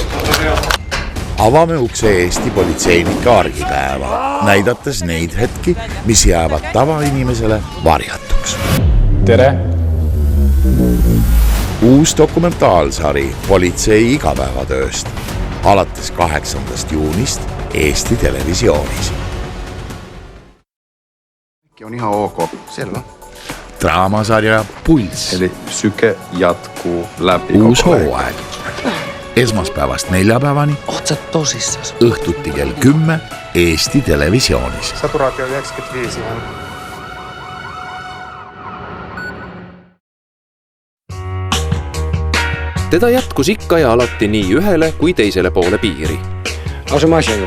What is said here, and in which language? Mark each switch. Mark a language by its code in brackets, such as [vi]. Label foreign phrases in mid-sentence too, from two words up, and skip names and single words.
[et] Avame ukse Eesti politseinike argipäeva, näidates neid hetki, mis jäävad tavainimesele varjatuks. Tere! Uus dokumentaalsari politsei igapäevatööst alates 8. juunist Eesti Televisioonis. [fi] On ihan ok. Selvä. [et] Draamasarja Pulss. [fi] Eli syke jatkuu läpi. [et] Uus hooaeg. Esmaspäevast neljapäevani. [fi] Oot sä tosissas? [et] Õhtuti kell 10 Eesti Televisioonis. [fi] Saturaatio 95 on. [et] Teda jätkus ikka ja alati nii ühele kui teisele poole piiri. Asume asja juurde.